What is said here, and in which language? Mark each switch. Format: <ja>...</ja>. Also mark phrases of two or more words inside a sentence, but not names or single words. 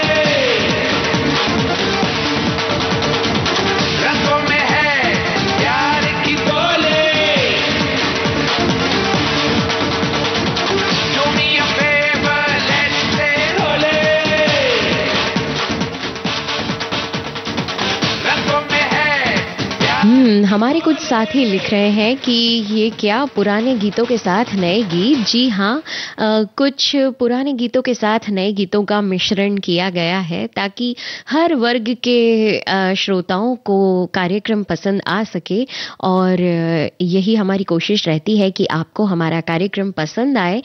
<hi>रंगों में है प्यार की बोली।</hi> <en>Do me a favor, let's play होली,</en> <hi>रंगों में है प्यार। हमारे कुछ साथी लिख रहे हैं कि ये क्या पुराने गीतों के साथ नए गीत। जी हाँ, कुछ पुराने गीतों के साथ नए गीतों का मिश्रण किया गया है ताकि हर वर्ग के श्रोताओं को कार्यक्रम पसंद आ सके, और यही हमारी कोशिश रहती है कि आपको हमारा कार्यक्रम पसंद आए।</hi>